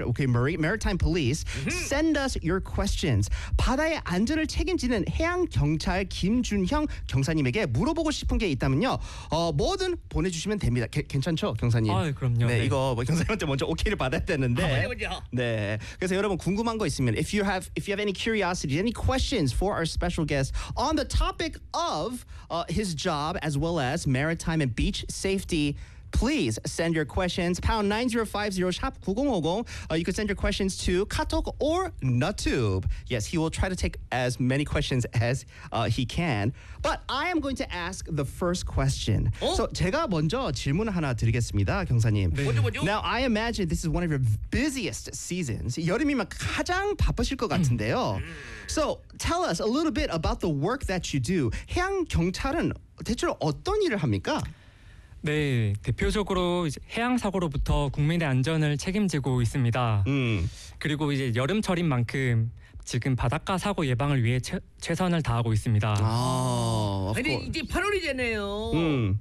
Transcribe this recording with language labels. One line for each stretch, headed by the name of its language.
English: Okay, Maritime Police, send us your questions.
Korean: 바다의 안전을 책임지는 해양경찰 김준형 경사님에게 물어보고 싶은 게 있다면요, 뭐든 보내주시면 됩니다. 괜찮죠, 경사님? 아, 그럼요. 네, 네. 이거 뭐 경사님한테 먼저 오케이를 받아야 되는데. 네. 그래서 여러분 궁금한 거 있으면,
English: if you have any curiosity, any questions for our special guest on the topic of his job as well as maritime and beach safety, please send your questions. #9050 shop 9050. You can send your questions to Katok or Nutube. Yes, he will try to take as many questions as he can. But I am going to ask the first question. Oh?
Korean: So 제가 먼저 질문을 하나 드리겠습니다, 경사님. 먼저.
English: Now I imagine this is one of your busiest seasons.
Korean: 여름이면 가장 바쁘실 것 같은데요.
English: So tell us a little bit about the work that you do.
Korean: 해양 경찰은 대체로 어떤 일을 합니까? 네, 대표적으로 이제 해양 사고로부터 국민의 안전을 책임지고 있습니다. 그리고 이제 여름철인 만큼 지금 바닷가 사고 예방을 위해 최선을 다하고 있습니다. 아, 아니 이제 8월이잖아요.